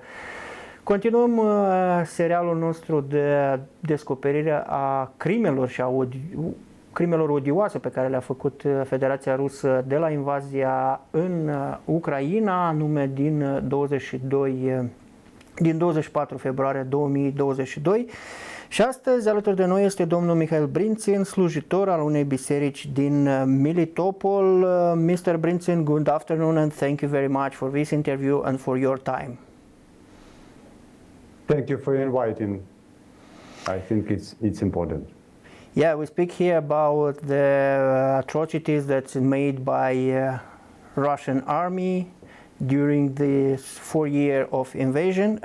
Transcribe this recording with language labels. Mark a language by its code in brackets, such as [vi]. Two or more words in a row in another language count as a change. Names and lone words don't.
[ro] Continuăm serialul nostru de descoperire a crimelor și a crimelor odioase pe care le-a făcut Federația Rusă de la invazia în Ucraina, anume din 24 februarie 2022. Și astăzi alături de noi este domnul Mihail Brințin, slujitor al unei biserici din Melitopol. [en] Mr. Brințin, good afternoon and thank you very much for this interview and for your time. Thank you for inviting. I think it's important. Yeah, we speak here about the atrocities that's made by Russian army during this 4 year of invasion.